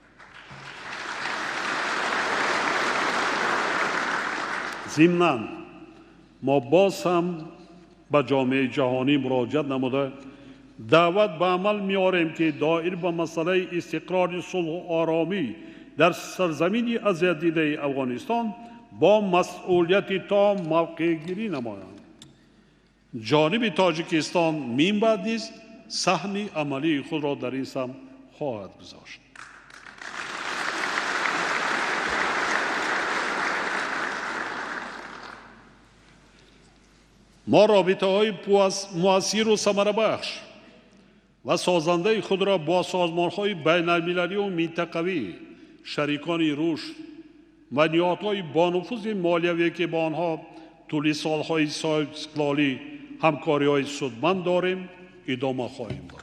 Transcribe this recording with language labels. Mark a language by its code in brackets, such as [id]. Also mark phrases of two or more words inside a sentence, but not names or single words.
[tg] зимнан мо боз ҳам ба ҷомеаи ҷаҳонӣ муроҷиат намуда даъват ба амал меорем, ки доир ба масъалаи истиқрори сулҳу оромӣ дар сарзамини азиятдидаи Афғонистон [fa] با مسئولیتی تام موقع‌گیری نمایند. جانب تاجیکستان من بعد نیز سهم عملی خود را در این سمت خواهد گذاشت. ما رابطه‌های مؤثر و ثمره‌بخش و سازنده خود را با سازمان‌های بین‌المللی و منطقوی شریکان رشد و نهادهای بانفوذ مالیوی که با آنها طول سالهای صاحب استقلالی همکاری‌های سودمند داریم ادامه خواهیم داد.